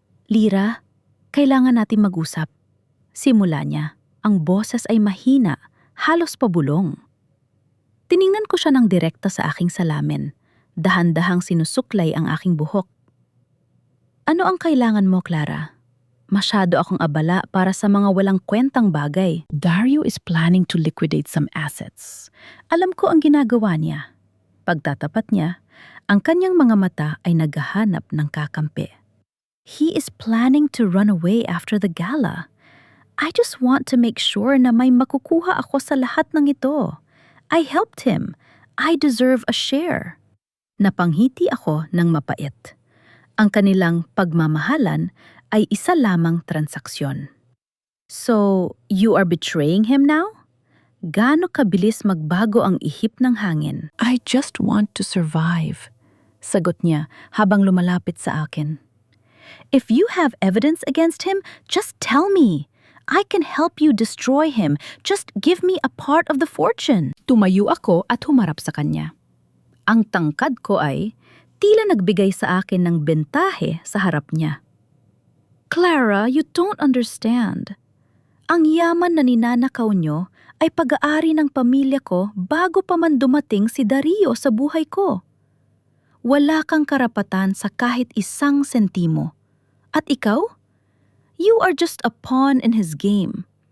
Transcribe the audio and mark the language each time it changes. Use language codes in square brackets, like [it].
[tl] "Lira, kailangan natin mag-usap." Simula niya, ang boses ay mahina, halos pabulong. Tiningnan ko siya ng direkta sa aking salamin. Dahan-dahang sinusuklay ang aking buhok. "Ano ang kailangan mo, Clara? Masyado akong abala para sa mga walang kwentang bagay." [en] "Dario is planning to liquidate some assets. [tl] Alam ko ang ginagawa niya." Pagtatapat niya, ang kanyang mga mata ay naghahanap ng kakampi. [en] "He is planning to run away after the gala. I just want to make sure [tl] na may makukuha ako sa lahat ng ito. [en] I helped him. I deserve a share." [tl] Napanghiti ako ng mapait. Ang kanilang pagmamahalan ay isa lamang transaksyon. [en] "So, you are betraying him now?" [tl] Gaano kabilis magbago ang ihip ng hangin. [en] "I just want to survive," [tl] sagot niya habang lumalapit sa akin. [en] "If you have evidence against him, just tell me. I can help you destroy him. Just give me a part of the fortune." [tl] Tumayo ako at humarap sa kanya. Ang tangkad ko ay tila nagbigay sa akin ng bentahe sa harap niya. [en] "Clara, you don't understand. [tl] Ang yaman na ninanakaw nyo ay pag-aari ng pamilya ko bago pa man dumating si Dario sa buhay ko. Wala kang karapatan sa kahit isang sentimo. At ikaw? [en] You are just a pawn in his game.